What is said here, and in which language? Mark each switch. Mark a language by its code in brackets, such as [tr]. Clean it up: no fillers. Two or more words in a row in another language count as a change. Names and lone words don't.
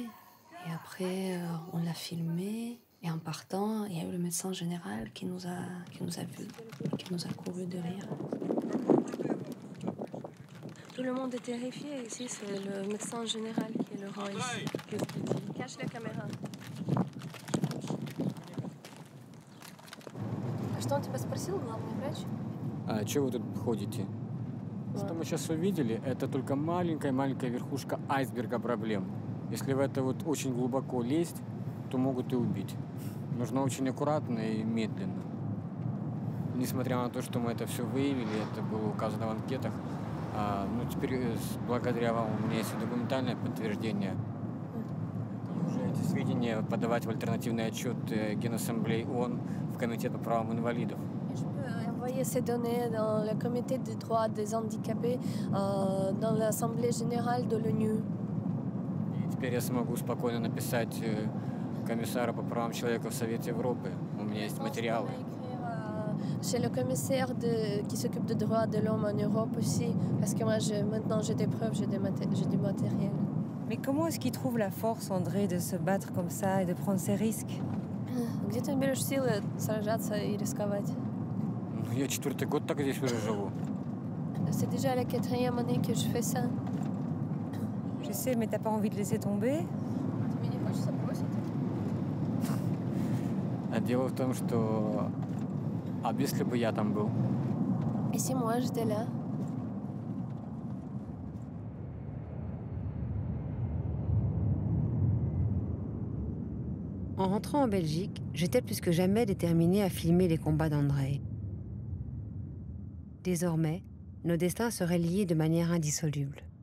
[fr] Et après, on l'a filmée, et en partant, il y a eu le médecin général qui nous a vus, qui nous a couru derrière. Tout le monde est terrifié ici, c'est le médecin général qui est le roi ici. Cache la caméra. [ru] А что он тебя спросил, главный врач? А что вы тут ходите? Что мы сейчас увидели, это только маленькая-маленькая верхушка айсберга проблем. Если в это вот очень глубоко лезть, то могут и убить. Нужно очень аккуратно и медленно. Несмотря на то, что мы это все выявили, это было указано в анкетах, ну теперь благодаря вам у меня есть документальное подтверждение. Уже эти сведения подавать в альтернативный отчет Генассамблеи ООН в Комитет по правам инвалидов. [fr] Je peux envoyer ces données dans le comité des droits des handicapés, dans l'Assemblée générale de l'ONU. [ru] И теперь я смогу спокойно написать комиссару по правам человека в Совете Европы. У меня есть материалы. [fr] Chez le commissaire qui s'occupe des droits de l'homme en Europe aussi, parce que moi maintenant j'ai des preuves, j'ai du matériel. Mais comment est-ce qu'il trouve la force, André, de se battre comme ça et de prendre ces risques? [ru] Где ты берешь силы сражаться и рисковать? Я 4-й год так здесь уже живу. [fr] C'est déjà la 4e année que je fais ça. Je sais, mais t'as pas envie de laisser tomber? [ru] Тебе не хочется бросить? А дело в том, что... А если бы я там был? [fr] Et si moi j'étais là? En rentrant en Belgique, j'étais plus que jamais déterminée à filmer les combats d'André. Désormais, nos destins seraient liés de manière indissoluble.